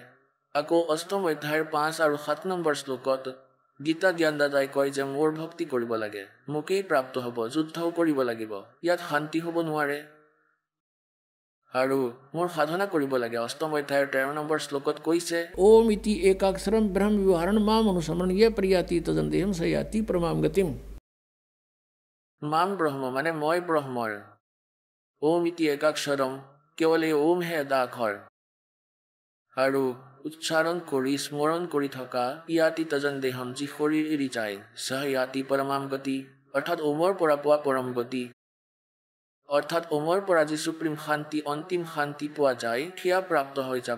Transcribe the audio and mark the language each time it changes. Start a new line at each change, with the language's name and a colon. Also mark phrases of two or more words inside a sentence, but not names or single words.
Assamese: আকৌ 8ম অধ্যায়ৰ 5 আৰু 7 নম্বৰ শ্লোকত গীতা জ্ঞানদাতাই কয় যে মোৰ ভক্তি কৰিব লাগে, মোকেই প্ৰাপ্ত হ'ব, যুদ্ধও কৰিব লাগিব, ইয়াত শান্তি হ'ব নোৱাৰে, আৰু মোৰ সাধনা কৰিব লাগে। 8ম অধ্যায়ৰ 13 নম্বৰ শ্লোকত কৈছে
Sanskrit: ओम इति एकाक्षरम ब्रह्म विवरण माम अनुसमरण ये प्रियाति तदन्तेहम सयाति परमाम गतिम। माम् ब्रह्म
Assamese: মানে মই ব্ৰহ্মৰ।
Sanskrit: ओम् इति एकाक्षरम्,
Assamese: কেৱল এই ওম হে এটা আখৰ, আৰু উচ্চাৰণ কৰি স্মৰণ কৰি থকা
Sanskrit: याति तजन देहम्,
Assamese: যি শৰীৰ এৰি যায়,
Sanskrit: स याति परमाम् गति,
Assamese: অৰ্থাৎ ওমৰ পৰা পোৱা পৰম গতি, অৰ্থাৎ ওমৰ পৰা যি সুপ্ৰিম শান্তি, অন্তিম শান্তি পোৱা যায়, সেয়া প্ৰাপ্ত হৈ যাব।